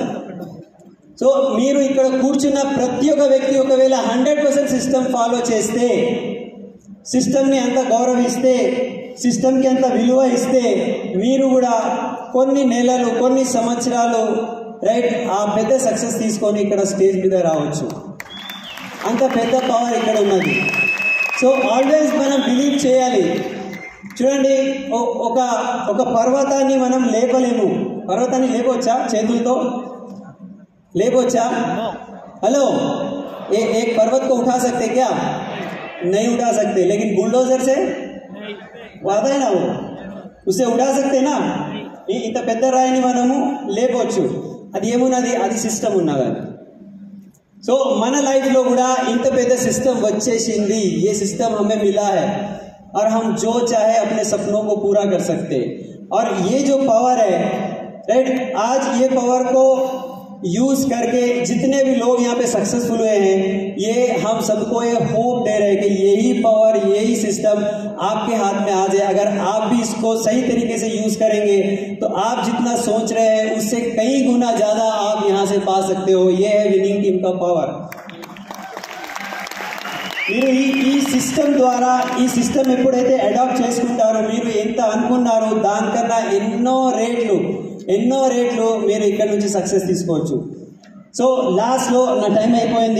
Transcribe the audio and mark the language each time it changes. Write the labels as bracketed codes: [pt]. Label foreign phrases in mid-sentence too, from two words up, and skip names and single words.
[te] సో మీరు ఇక్కడ కూర్చున్న ప్రతి ఒక్క వ్యక్తి ఒకవేళ 100% సిస్టమ్ ఫాలో చేస్తే, సిస్టమ్ని అంత గౌరవిస్తే, సిస్టమ్కి అంత విలువ ఇస్తే, మీరు కూడా కొన్ని నెలలు, కొన్ని సంవత్సరాలు, రైట్, ఆ పెద్ద సక్సెస్ తీసుకొని ఇక్కడ స్టేజ్ మీద రావచ్చు. అంత పెద్ద పవర్ ఇక్కడ ఉన్నది. [en] so always [te] మనం బిలీవ్ చేయాలి. చూడండి, ఒక పర్వతాన్ని మనం లేపలేము. పర్వతాన్ని లేపవచ్చా? చేతులతో లేపవచ్చా? [hi] हेलो, एक पर्वत को उठा सकते क्या? नहीं उठा सकते. लेकिन बुलडोजर से वो आता है ना, वो उसे उठा सकते ना. [te] ఇంత పెద్ద రాయిని మనము లేపవచ్చు. అది ఏమున్నది? అది సిస్టమ్ ఉన్నది. సో మన లైఫ్లో కూడా ఇంత పెద్ద సిస్టమ్ వచ్చేసింది. [hi] ये सिस्टम हमें मिला है और हम जो चाहे अपने सपनों को पूरा कर सकते. और ये जो पावर है, राइट, आज ये पावर को यूज करके जितने भी लोग यहाँ पे सक्सेसफुल हुए हैं, ये हम सबको ये होप दे रहे हैं कि यही पावर, यही सिस्टम आपके हाथ में आ जाए. अगर आप भी इसको सही तरीके से यूज करेंगे तो आप जितना सोच रहे हैं उससे कई गुना ज्यादा आप यहाँ से पा सकते हो. ये है [en] winning team [hi] का पावर. [te] మీరు ఈ సిస్టమ్ ద్వారా, ఈ సిస్టమ్ ఎప్పుడైతే అడాప్ట్ చేసుకుంటారో, మీరు ఎంత అనుకున్నారో దానికన్నా ఎన్నో రేట్లు మీరు ఇక్కడ నుంచి సక్సెస్ తీసుకోవచ్చు. సో లాస్ట్లో నా టైం అయిపోయింది.